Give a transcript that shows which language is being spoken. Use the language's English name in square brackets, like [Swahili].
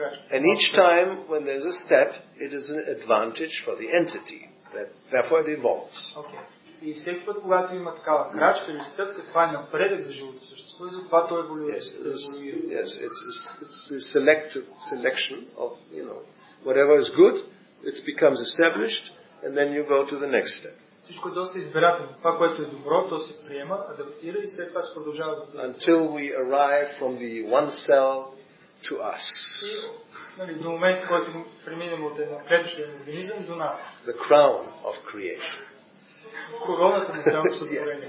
[English] And each time when there's a step, it is an advantage for the entity. Therefore it evolves. [Bulgarian] И всеки път, когато има такава крачка или стъпка, това е напредък за живото същество и затова то еволюира. [English] Yes, it's the selection of, whatever is good, it becomes established, and then you go to the next step. [Bulgarian] Всичко е доста избирателно. Това, което е добро, то се приема, адаптира и след това се продължава да бъде. [English] Until we arrive from the one cell to us. [Bulgarian] И до момента, който преминем от една клетъчен организъм до нас. [English] The crown of creation. [Bulgarian] Короната на цялото сътворение.